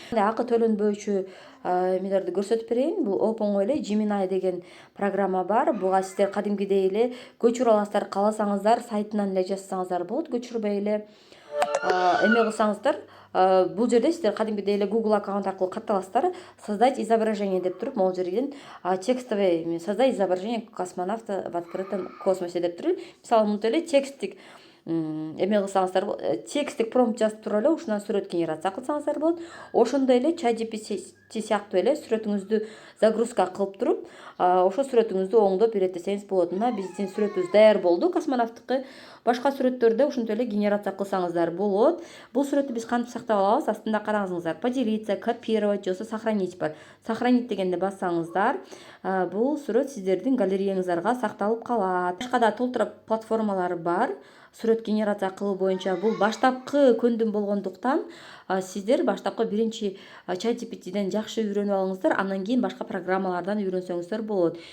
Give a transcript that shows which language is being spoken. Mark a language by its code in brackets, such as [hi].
[ky] Акы төлөнбөчү эмелерди көрсөтүп берейин. Бул оңой эле Gemini деген программа бар. Буга сиздер кадимкидей эле көчүрө аласыздар, кааласаңыздар сайтынан эле жазсаңыздар болот, көчүрбөй эле эме кылсаңыздар. Бул жерде сиздер кадимкидей эле Google аккаунт аркылуу катталасыздар. Создать изображение деп туруп, могул жерден текстовый [ru] создай изображение космонавта в открытом космосе [ky] деп туруп, мисалы мынтип эле текстик эме кылсаңыздар, текстик промпт жазып туруп эле ушундан сүрөт генерация кылсаңыздар болот. Ошондой эле ChatGPT сыяктуу эле сүрөтүңүздү загрузка кылып туруп, ошо сүрөтүңүздү оңдоп иреттесеңиз болот. Мына биздин сүрөтүбүз даяр болду. Космонавттыкы башка сүрөттөрдө ушинтип эле генерация кылсаңыздар болот. Бул сүрөттү биз кантип сактап алабыз? Астында караңыздар. Поделиться, копировать жосо сохранить бар. Сохранить дегенде бассаңыздар, бул сүрөт сиздердин галереяңыздарга сакталып калат. Башка да толтура платформалары бар. Сүрөт генерация кылуу боюнча бул баштапкы көндүм болгондуктан сиздер баштапкы биринчи ChatGPT'ден жакшы үйрөнүп алыңыздар, андан кийин башка программалардан үйрөнсөңүздөр болот.